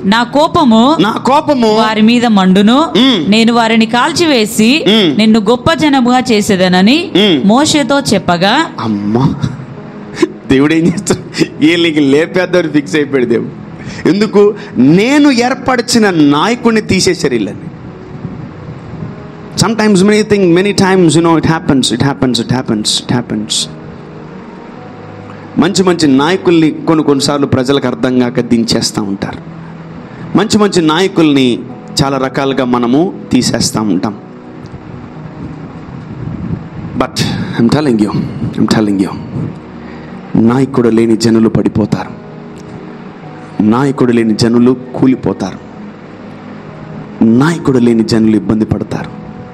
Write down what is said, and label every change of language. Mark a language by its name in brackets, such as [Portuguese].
[Telugu] నా కోపము వారి మీద మండును, నేను వారిని కాల్చివేసి నిన్ను గొప్ప జనముగా చేసేదనని మోషేతో చెప్పగా, అమ్మా దేవుడు ఏం చేస్తాడు? వీళ్ళకి లేపేద్దామని ఫిక్స్ అయిపోయాడు దేవుడు. ఎందుకు? నేను ఏర్పరిచిన నాయకుడిని తీసేశారు వీళ్ళని. [English] sometimes many times it happens. [Telugu] మంచి నాయకుల్ని కొన్నిసార్లు ప్రజలకు అర్థం కాక దించేస్తూ ఉంటారు. మంచి నాయకుల్ని చాలా రకాలుగా మనము తీసేస్తూ ఉంటాం. [English] but I'm telling you [Telugu] నాయకుడు లేని జనులు పడిపోతారు, నాయకుడు లేని జనులు కూలిపోతారు, నాయకుడు లేని జనులు ఇబ్బంది పడతారు.